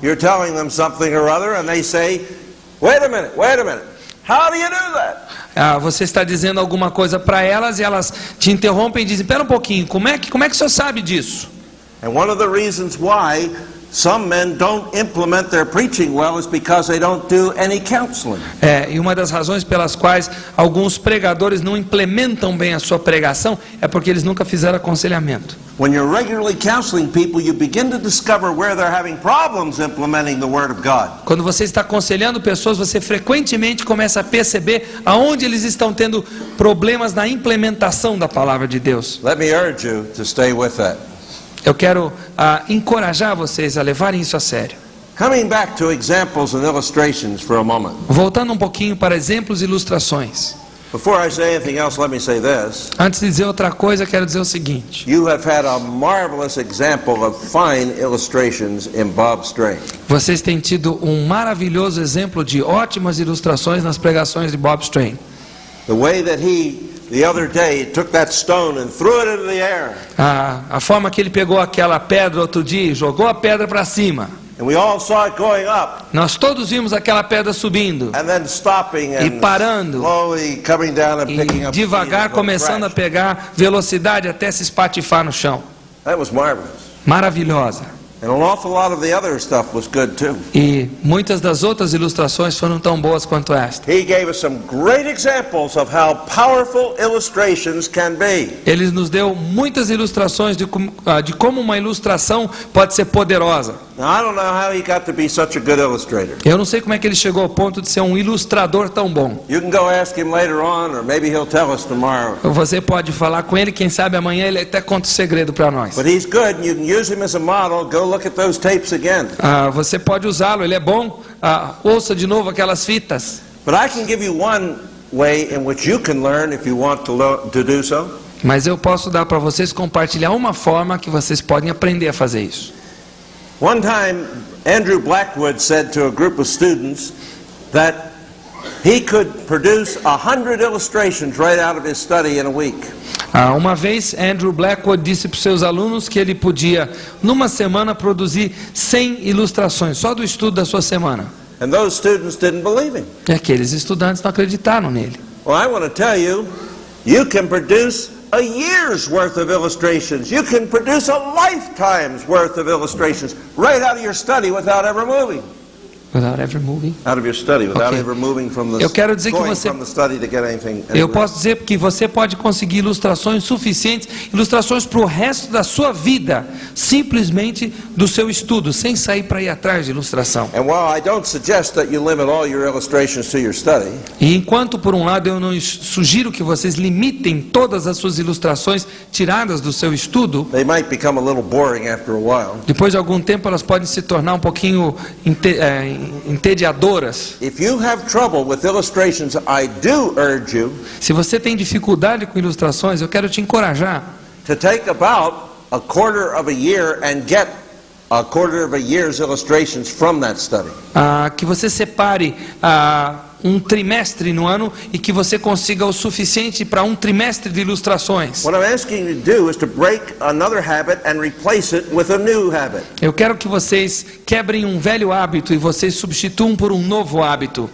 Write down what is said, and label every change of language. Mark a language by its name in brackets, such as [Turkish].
[English] You're telling them something or other and they say, wait a minute, how do you do that? [Portuguese] Você está dizendo alguma coisa para elas e elas te interrompem e dizem, espera um pouquinho, como é que o senhor sabe disso? [English] And one of the reasons why some men don't implement their preaching well is because they don't do any counseling. [Portuguese] E uma das razões pelas quais alguns pregadores não implementam bem a sua pregação é porque eles nunca fizeram aconselhamento. [English] When you're regularly counseling people, you begin to discover where they're having problems implementing the Word of God. [Portuguese] Quando você está aconselhando pessoas, você frequentemente começa a perceber aonde eles estão tendo problemas na implementação da palavra de Deus. [English] Let me urge you to stay with that. [Portuguese] Eu quero encorajar vocês a levarem isso a sério. [English] Coming back to examples and illustrations for a moment. [Portuguese] Voltando um pouquinho para exemplos e ilustrações. [English] Before I say anything else, let me say this. [Portuguese] Antes de dizer outra coisa, quero dizer o seguinte. [English] You have had a marvelous example of fine illustrations in Bob Strain. [Portuguese] Vocês têm tido um maravilhoso exemplo de ótimas ilustrações nas pregações de Bob Strain. [English] The way that the other day, took that stone and threw it into the air. [Portuguese] A forma que ele pegou aquela pedra outro dia e jogou a pedra para cima. [English] And we all saw it going up. [Portuguese] Nós todos vimos aquela pedra subindo [English] And then stopping [Portuguese] e [English] and [Portuguese] parando [English] slowly coming down and picking [Portuguese] e [English] up [Portuguese] devagar [English] speed and [Portuguese] começando a [English] crash. [Portuguese] pegar velocidade até se espatifar no chão. [English] That was marvelous. [Portuguese] Maravilhosa. [English] And an awful lot of the other stuff was good too. [Portuguese] E muitas das outras ilustrações foram tão boas quanto esta. [English] He gave us some great examples of how powerful illustrations can be. [Portuguese] Ele nos deu muitas ilustrações de como uma ilustração pode ser poderosa. [English] Now, I don't know how he got to be such a good illustrator. [Portuguese] Eu não sei como é que ele chegou ao ponto de ser um ilustrador tão bom. [English] You can go ask him later on, or maybe he'll tell us tomorrow. [Portuguese] Você pode falar com ele, quem sabe amanhã ele até conta o segredo para nós. [English] But he's good, and you can use him as a model. Go look at those tapes again. [Portuguese] Você pode usá-lo, ele é bom. Ouça de novo aquelas fitas. [English] But I can give you one way in which you can learn if you want to do so. [Portuguese] Mas eu posso dar para vocês compartilhar uma forma que vocês podem aprender a fazer isso. [English] One time, Andrew Blackwood said to a group of students that he could produce 100 illustrations right out of his study in a week. [Portuguese] Uma vez, Andrew Blackwood disse para os seus alunos que ele podia, numa semana, produzir 100 ilustrações, só do estudo da sua semana. [English] And those students didn't believe him. [Portuguese] E aqueles estudantes não acreditaram nele. [English] Well, I want to tell you, you can produce a year's worth of illustrations. You can produce a lifetime's worth of illustrations right out of your study without ever moving. Without ever moving. Out of your study, without Okay. ever moving from the [Portuguese] Eu quero dizer que [English] going [Portuguese] você- [English] from the study to get anything. [Portuguese] Eu posso dizer que você pode conseguir ilustrações suficientes, ilustrações para o resto da sua vida, simplesmente do seu estudo, sem sair para ir atrás de ilustração. [English] And while I don't suggest that you limit all your illustrations to your study, [Portuguese] E enquanto, por um lado, eu não sugiro que vocês limitem todas as suas ilustrações tiradas do seu estudo, [English] they might become a little boring after a while. [Portuguese] depois de algum tempo elas podem se tornar um pouquinho entediadoras. [English] If you have trouble with illustrations, I do urge you [Portuguese] Se você tem dificuldade com ilustrações, eu quero te encorajar [English] to take about a quarter of a year and get a quarter of a year's illustrations from that study. [Portuguese] que você separe um trimestre no ano e que você consiga o suficiente para um trimestre de ilustrações. [English] What I'm asking you to do is to break another habit and replace it with a new habit. [Portuguese] Eu quero que vocês quebrem um velho hábito e vocês substituam por um novo hábito.